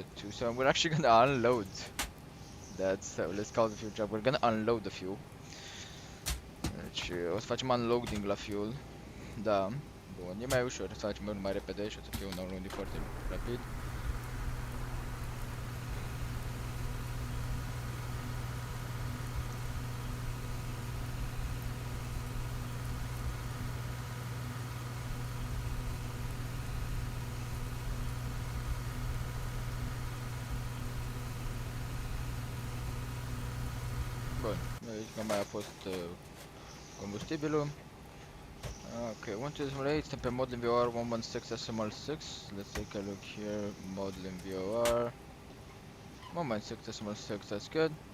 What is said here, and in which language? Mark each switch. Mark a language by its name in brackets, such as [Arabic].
[English] So we're actually gonna unload that, so let's call the fuel truck. We're gonna unload the fuel. [Romanian] Deci o să facem unloading la fuel. Da. Bun, e mai ușor, să facem mai repede și o să fie un unloading foarte rapid. Bun, aici că mai a fost combustibilul. Okay, 1208, suntem pe model vRYR 116.6. [English] Let's take a look here, model vRYR 116.6, that's good.